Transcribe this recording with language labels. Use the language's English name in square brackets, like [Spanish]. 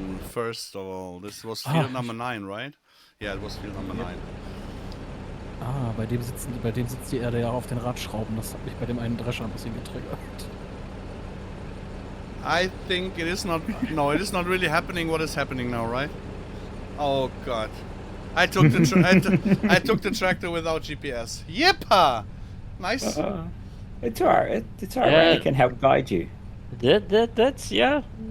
[English] First of all, this was field number 9, right? Yeah, it was field number 9. [German] Ah, bei dem sitzt die Erde ja auf den Radschrauben. Das hat mich bei dem einen Drescher ein bisschen getriggert. [English] I think it is not. No, it is not really happening. What is happening now, right? Oh God! I took the I took the tractor without GPS. Yippa! Nice. It's alright. It's alright. I can help guide you. That's yeah.